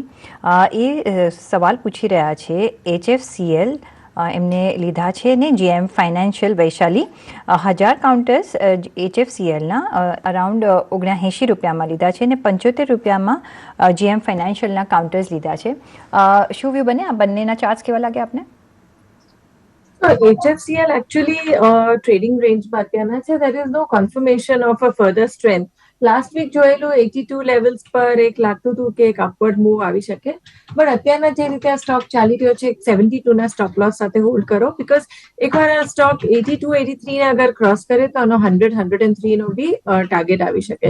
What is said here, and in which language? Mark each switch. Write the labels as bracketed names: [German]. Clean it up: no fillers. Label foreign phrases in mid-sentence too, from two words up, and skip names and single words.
[Gujarati] એ સવાલ પૂછી રહ્યા છે HFCL એમને લીધા છે ને GM ફાઇનાન્શિયલ વૈશાલી 1000 કાઉન્ટર્સ HFCLના અરાઉન્ડ 79 રૂપિયામાં લીધા છે અને 75 રૂપિયામાં GM ફાઇનાન્શિયલના કાઉન્ટર્સ લીધા છે. શું વ્યૂ બને? આ બંનેના ચાર્ટ્સ કેવા લાગે આપને? HFCL [English] actually trading range [Gujarati] માં અત્યારના છે. [English] there is no confirmation of a further strength. last week [Gujarati] જોયેલું 82 લેવલ્સ પર એક લાગતું હતું કે એક [English] upward move [Gujarati] આવી શકે, પણ અત્યારના જે રીતે આ સ્ટોક ચાલી રહ્યો છે 72 ના [English] stop loss [Gujarati] સાથે હોલ્ડ કરો, બીકોઝ એકવાર આ સ્ટોક 82 83 ને અગર ક્રોસ કરે તો આનો 100 103 નો બી ટાર્ગેટ આવી શકે.